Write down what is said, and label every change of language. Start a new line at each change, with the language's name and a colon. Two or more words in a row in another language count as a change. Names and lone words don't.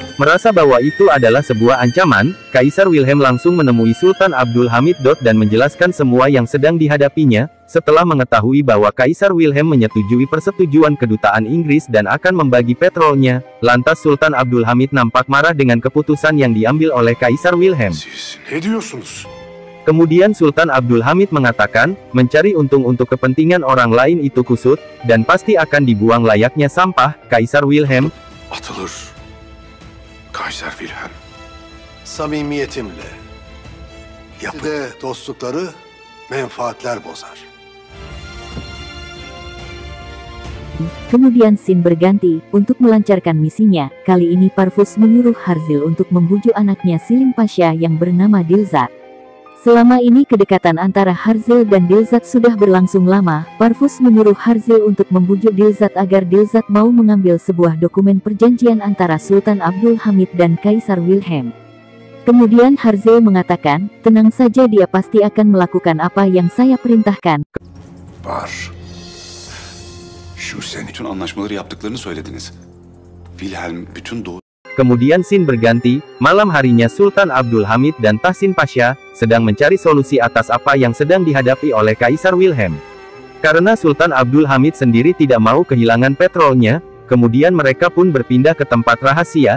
Indonesian: Merasa bahwa itu adalah sebuah ancaman, Kaisar Wilhelm langsung menemui Sultan Abdul Hamid dan menjelaskan semua yang sedang dihadapinya. Setelah mengetahui bahwa Kaisar Wilhelm menyetujui persetujuan kedutaan Inggris dan akan membagi petrolnya, lantas Sultan Abdul Hamid nampak marah dengan keputusan yang diambil oleh Kaisar Wilhelm.
Turkish: Siz ne diyorsunuz?
Indonesian: Kemudian Sultan Abdul Hamid mengatakan, mencari untung untuk kepentingan orang lain itu kusut, dan pasti akan dibuang layaknya sampah. Kaisar Wilhelm
Turkish: Atılır. Kaiser Wilhelm. Samimiyetimle. Yapıda dostlukları menfaatler bozar.
Indonesian: Kemudian scene berganti, untuk melancarkan misinya, kali ini Parvus menyuruh Harzil untuk membujuk anaknya Selim Pasha yang bernama Dilzat. Selama ini kedekatan antara Harzil dan Dilzat sudah berlangsung lama. Parvus menyuruh Harzil untuk membujuk Dilzat agar Dilzat mau mengambil sebuah dokumen perjanjian antara Sultan Abdul Hamid dan Kaisar Wilhelm. Kemudian Harzil mengatakan, tenang saja, dia pasti akan melakukan apa yang saya perintahkan.
Turkish: Var. Şu seni Bütün anlaşmaları yaptıklarını söylediniz. Wilhelm bütün doğu...
Indonesian: Kemudian scene berganti, malam harinya Sultan Abdul Hamid dan Tahsin Pasha sedang mencari solusi atas apa yang sedang dihadapi oleh Kaisar Wilhelm. Karena Sultan Abdul Hamid sendiri tidak mau kehilangan petrolnya, kemudian mereka pun berpindah ke tempat rahasia.